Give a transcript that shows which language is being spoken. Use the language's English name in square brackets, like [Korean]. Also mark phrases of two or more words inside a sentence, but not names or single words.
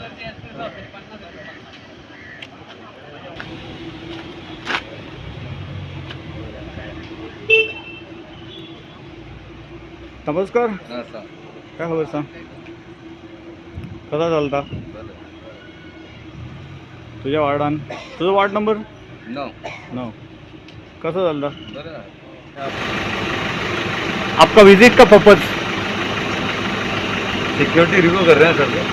[Konkani] नमस्कार. काय खबर सांग? कसा चलता तुझ्या वार्डान? तुझो वार्ड नंबर 9. कसं चलता? [Hindi] आपका विजिट का पर्पज? [English] security review [Hindi] कर रहे हैं सर.